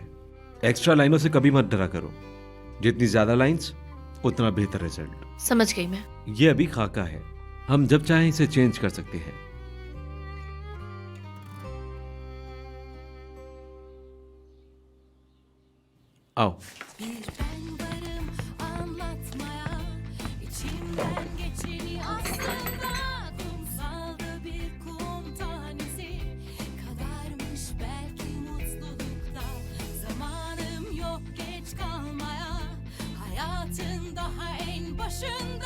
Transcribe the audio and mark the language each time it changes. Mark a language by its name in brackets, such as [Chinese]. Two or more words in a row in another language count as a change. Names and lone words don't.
[Hindi] एक्स्ट्रा लाइनों से कभी मत डरा करो। जितनी ज्यादा लाइंस उतना बेहतर रिजल्ट। समझ गई मैं। ये अभी खाका है, हम जब चाहें इसे चेंज कर सकते हैं। आओ। [Turkish] Anlatmaya içimden geçeni aslında kumsalda bir kum tanesi kadarmış belki mutlulukta. Zamanım yok geç kalmaya, hayatın daha en başında.